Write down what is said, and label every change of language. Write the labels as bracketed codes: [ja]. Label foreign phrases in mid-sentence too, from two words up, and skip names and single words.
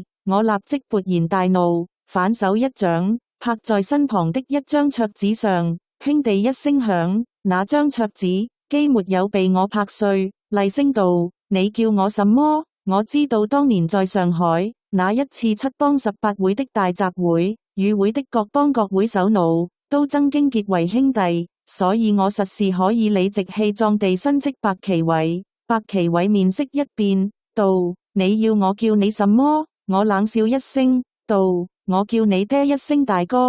[zh] 我立即勃然大怒，反手一掌拍在身旁的一張桌子上，砰地一聲響，那張桌子既沒有被我拍碎。厲聲道：你叫我什麼？我知道當年在上海那一次七幫18 會的大集會，與會的各幫各會首腦都曾經結為兄弟，所以我實是可以理直氣壯地申斥白奇偉。白奇偉面色一變，道：你要我叫你什麼？我冷笑一聲，道：我叫你爹一聲大哥。